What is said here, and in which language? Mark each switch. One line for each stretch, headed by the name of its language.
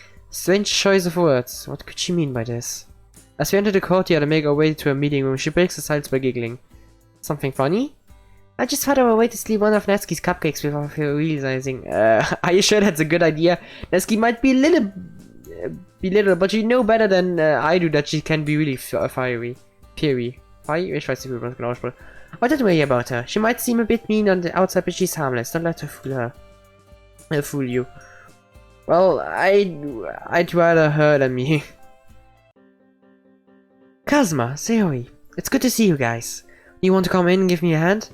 English: Strange choice of words. What could she mean by this? As we enter the courtyard and make our way to a meeting room, she breaks the silence by giggling. Something funny? I just thought of a way to steal one of Natsuki's cupcakes without realizing. Are you sure that's a good idea? Natsuki might be little, but you know better than I do that she can be really fiery.
German: Ich weiß nicht, wie man das genau ausspricht.
English: But don't worry about her. She might seem a bit mean on the outside, but she's harmless. Don't let her fool you. Well, I'd rather her than me. Kazuma, ZOWIE, it's good to see you guys. You want to come in and give me a hand?